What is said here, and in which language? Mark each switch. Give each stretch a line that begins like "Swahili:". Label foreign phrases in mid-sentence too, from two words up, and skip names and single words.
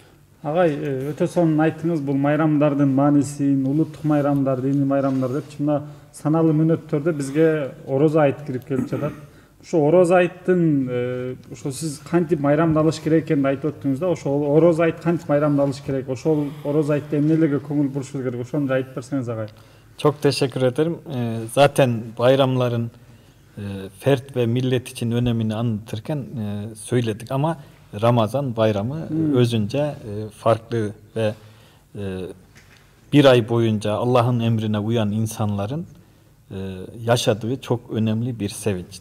Kyrgyz: Агай, өтө сонун айттыңыз, бул майрамдардын маанисин, улуттук майрамдар, диний майрамдар деп, чында саналуу мүнөттөрдө бизге орозо айт кирип келип жатат. Ошо орозо айттын, ошо сиз кантип майрамдалыш керек экенин айтып өттүңүз да, ошо орозо айт кантип майрамдалыш керек, ошол орозо айтта эмнелерге көңүл бурушубуз керек, ошону айтып берсеңиз агай.
Turkish: Çok teşekkür ederim. Zaten bayramların fert ve millet için önemini anlatırken söyledik ama Ramazan bayramı özünce farklı ve bir ay boyunca Allah'ın emrine uyan insanların yaşadığı çok önemli bir sevinç.